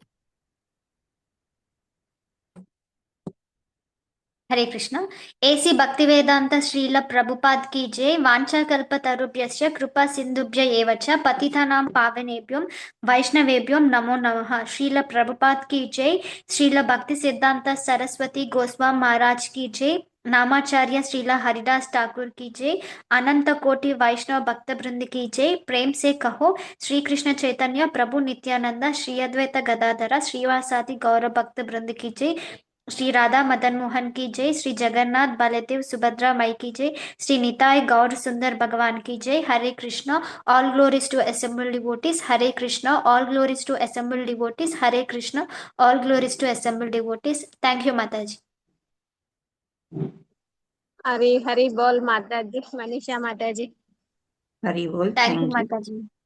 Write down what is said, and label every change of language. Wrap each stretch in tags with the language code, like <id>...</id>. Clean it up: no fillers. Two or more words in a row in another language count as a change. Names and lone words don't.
<hi>హరే కృష్ణ. एसी भक्तिवेदांत श्रीला प्रभुपाद की जय.</hi> <sa>వాంఛాకల్పతరుభ్యశ్చ కృపా సింధుభ్య ఏవచ పతితానాం పావనేభ్యం వైష్ణవేభ్యం నమో నమః.</sa> <hi>श्रीला प्रभुपाद की जय. श्रीला भक्ति सिद्धांत सरस्वती गोस्वामी महाराज की जय. नामाचार्य श्रीला हरिदास ठाकुर की जय. अनंत कोटि वैष्णव भक्त वृंद की जय. प्रेम से कहो श्री कृष्ण चैतन्य प्रभु नित्यानंद श्री अद्वैत गदाधर श्रीवासादि गौर भक्त वृंद की जय. श्री राधा मदन मोहन की जय. श्री जगन्नाथ बलदेव सुभद्रा मई की जय. श्री निताय गौर सुंदर भगवान की जय. हरे कृष्णा.</hi> <en>All glories to assembled devotees.</en> <hi>Hare Krishna.</hi> <en>All glories to assembled devotees.</en> <hi>Hare Krishna.</hi> <en>All glories to assembled devotees. Thank you, Mataji.</en> <hi>हरी हरी बोल माता जी, मनीषा माता जी. हरि बोल.</hi> <en>Thank you, thank you. Mataji.</en>